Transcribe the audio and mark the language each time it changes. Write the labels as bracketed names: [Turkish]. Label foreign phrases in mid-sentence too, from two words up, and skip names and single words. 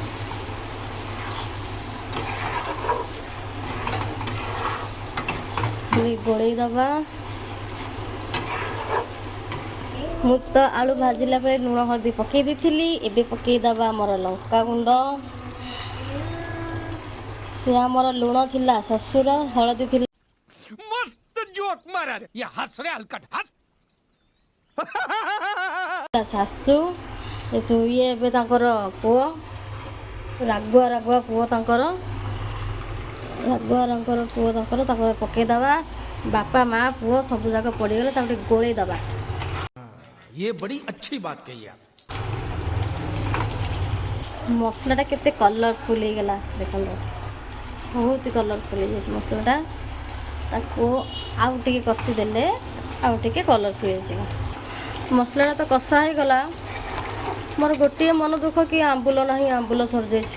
[Odia] ଖାଲି ଗୋଳେଇ ଦେବା। ମୁଁ ତ ଆଳୁ ଭାଜିଲା ବେଳେ ଲୁଣ ହଳଦୀ ପକେଇ ଦେଇଥିଲି। ଏବେ ପକେଇଦେବା ଆମର ଲଙ୍କା ଗୁଣ୍ଡ। ସେ ଆମର ଲୁଣ ଥିଲା, ଶ୍ୱଶୁର ହଳଦୀ ଥିଲା। [Hindi] मस्त जोक मारा रे ये हंस रे हलकट हंस [Odia] ଶାଶୁ ଇଏ ଏବେ ତାଙ୍କର ପୁଅ, ରାଗୁଆ ରାଗୁଆ ପୁଅ ତାଙ୍କର, ରାଗୁଆ ରଙ୍ଗର ପୁଅ ତାଙ୍କର। ତାକୁ ପକେଇଦେବା। ବାପା ମା ପୁଅ ସବୁ ଯାକ ପଡ଼ିଗଲେ, ତାକୁ ଟିକେ ଗୋଳେଇ ଦେବା। [Hindi] ये बड़ी अच्छी बात कही आप। [Odia] ମସଲାଟା କେତେ କଲରଫୁଲ୍ ହେଇଗଲା ଦେଖନ୍ତୁ, ବହୁତ କଲରଫୁଲ୍ ହେଇଯାଇଛି ମସଲାଟା। ତାକୁ ଆଉ ଟିକେ କଷିଦେଲେ ଆଉ ଟିକେ କଲରଫୁଲ୍ ହେଇଯିବ। ମସଲାଟା ତ କଷା ହେଇଗଲା। ମୋର ଗୋଟିଏ ମନ ଦୁଃଖ କି ଆମ୍ବୁଲ ନାହିଁ, ଆମ୍ବୁଲ ସରିଯାଇଛି।